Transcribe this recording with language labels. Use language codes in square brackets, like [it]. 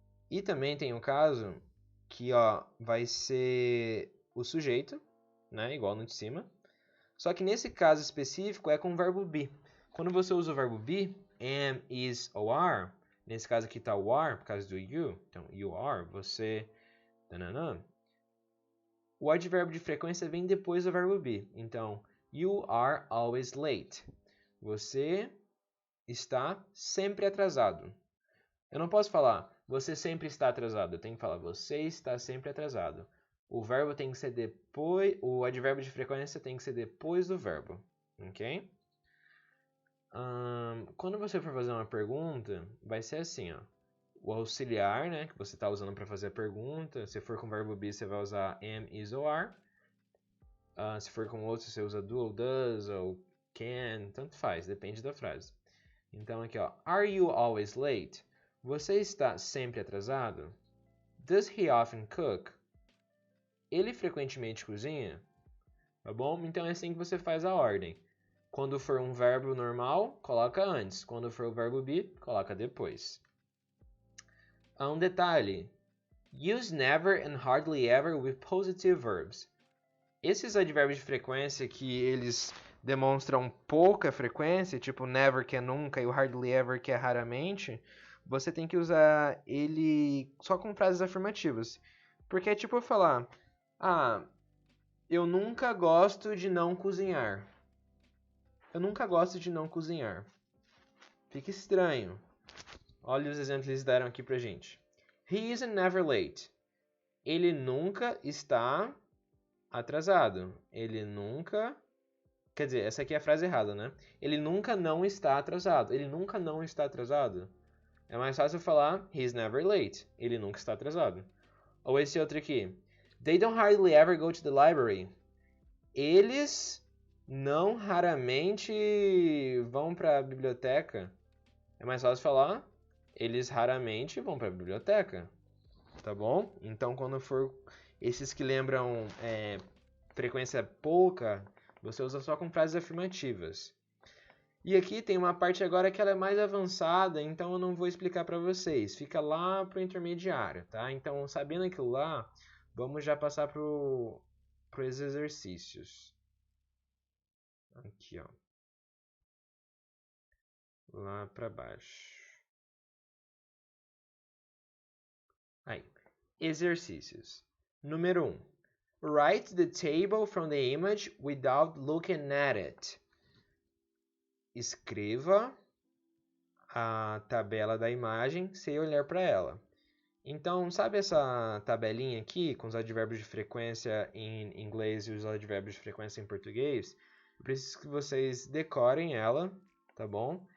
[pt] E também tem um caso que ó, vai ser o sujeito, né, igual no de cima. Só que nesse caso específico é com o verbo be. Quando você usa o verbo be, am, is ou are, nesse caso aqui está o are por causa do you, então you are, você... Tananã. O advérbio de frequência vem depois do verbo be. [en] Então, you are always late. [pt] Você está sempre atrasado. Eu não posso falar, você sempre está atrasado. Eu tenho que falar, você está sempre atrasado. O verbo tem que ser depois, o advérbio de frequência tem que ser depois do verbo. Ok? Quando você for fazer uma pergunta, vai ser assim, ó. O auxiliar, né, que você está usando para fazer a pergunta. Se for com o verbo be, você vai usar am, is ou are. Se for com outro, você usa do ou does ou can, tanto faz, depende da frase. Então aqui, ó, [en] are you always late? [pt] Você está sempre atrasado? [en] Does he often cook? [pt] Ele frequentemente cozinha? Tá bom? Então é assim que você faz a ordem. Quando for um verbo normal, coloca antes. Quando for o verbo be, coloca depois. Um detalhe. [en] Use never and hardly ever with positive verbs. [pt] Esses advérbios de frequência que eles demonstram pouca frequência, tipo never, que é nunca, e o hardly ever, que é raramente, você tem que usar ele só com frases afirmativas. Porque é tipo eu falar, eu nunca gosto de não cozinhar. Eu nunca gosto de não cozinhar. Fica estranho. Olha os exemplos que eles deram aqui pra gente. [en] He is never late. [pt] Ele nunca está atrasado. Ele nunca... Quer dizer, essa aqui é a frase errada, né? Ele nunca não está atrasado. Ele nunca não está atrasado. É mais fácil falar [en] he's never late. [pt] Ele nunca está atrasado. Ou esse outro aqui. [en] They don't hardly ever go to the library. [pt] Eles não raramente vão para a biblioteca. É mais fácil falar eles raramente vão para a biblioteca. Tá bom? Então, quando for esses que lembram frequência pouca, você usa só com frases afirmativas. E aqui tem uma parte agora que ela é mais avançada, então eu não vou explicar para vocês. Fica lá para o intermediário, tá? Então, sabendo aquilo lá, vamos já passar para os exercícios. Aqui, ó. Lá para baixo. Aí. Exercícios. Número 1. [en] Write the table from the image without looking at it. [pt] Escreva a tabela da imagem sem olhar para ela. Então, sabe essa tabelinha aqui com os advérbios de frequência em inglês e os advérbios de frequência em português? Eu preciso que vocês decorem ela, tá bom?